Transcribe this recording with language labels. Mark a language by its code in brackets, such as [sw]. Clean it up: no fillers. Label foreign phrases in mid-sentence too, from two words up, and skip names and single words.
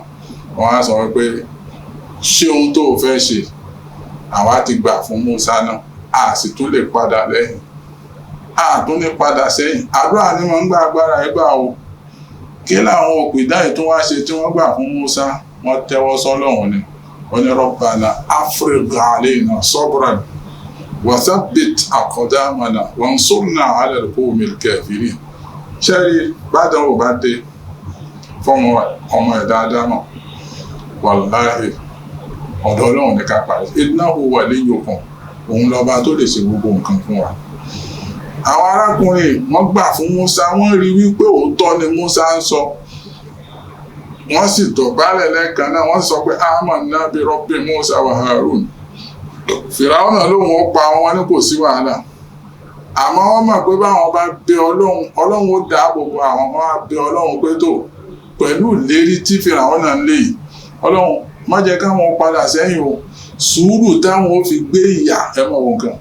[yo] Wọ́n á sọ wípé ṣé ohun tó fẹ́ ṣe àwa ti gbà fún Musa náà a sì tún lè padà lẹ́yìn. A tún ní padà sẹ́yìn. Àdúrà ni wọ́n ń gba agbára ẹgbà o. Kí làwọn òpìdán yìí tó wá ṣe tí wọ́n gbà fún Musa? Wọ́n tẹ́wọ́ sọ́lọ́run ni. Wọ́n ní [ar] ربنا أفرغ علينا صبرا وثبت أقدامنا وانصرنا على القوم الكافرين. [yo] Ṣẹ́rí bádàn ò bá dé fọ́mọ ọmọ ẹ̀dá Ádámọ̀ wàláhì ọ̀dọ̀ Ọlọ́run ní ká parí. [ar] إنه وليكم [yo] òun lọ́ba tó lè ṣe gbogbo nǹkan fún wa. Àwọn arákùnrin wọ́n gbà fún Musa wọ́n rí wípé òótọ́ ni Musa ń sọ. Wọ́n sì dọ̀bálẹ̀ lẹ́ẹ̀kan náà wọ́n sọ pé [ar] آمنا برب موسى وهارون. [yo] Fíráúnà lóhun ó pa wọn ní kò sí wàhálà. Àmọ́ wọ́n mọ̀ pé báwọn bá bẹ Ọlọ́run ó dáàbò bo àwọn ọmọ bẹ Ọlọ́run pé tó pẹ̀lú ìlérí tí Fíráúnà ń lé yìí. Ọlọ́run má jẹ́ káwọn padà sẹ́yìn o. Sùúrù táwọn ó fi gbé ìyà ẹmọ̀ wọn kan.